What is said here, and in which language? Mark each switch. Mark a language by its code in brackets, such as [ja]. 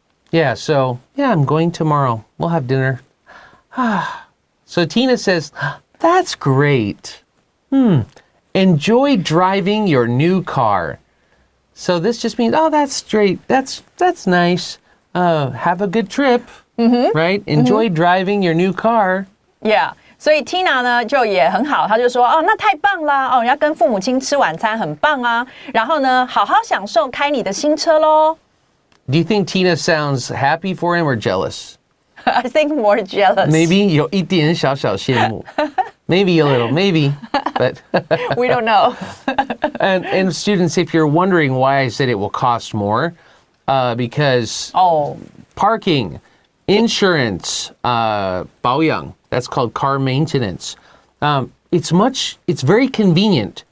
[en] Yeah, I'm going tomorrow. We'll have dinner. So Tina says, that's great. Enjoy driving your new car. So this just means, that's great. That's nice. Have a good trip, right? Enjoy driving your new car. Yeah. [zh] 所以 Tina 呢就也很好，她就说那太棒啦，要跟父母亲吃晚餐很棒啊，然后呢好好享受开你的新车咯。 [en] Do you think Tina sounds happy for him or jealous? I think more jealous. Maybe [zh] 有一点小小羡慕。 [en] Maybe a little, maybe, but we don't know. and students, if you're wondering why I said it will cost more, because parking, insurance, 保养. That's called car maintenance. It's very convenient.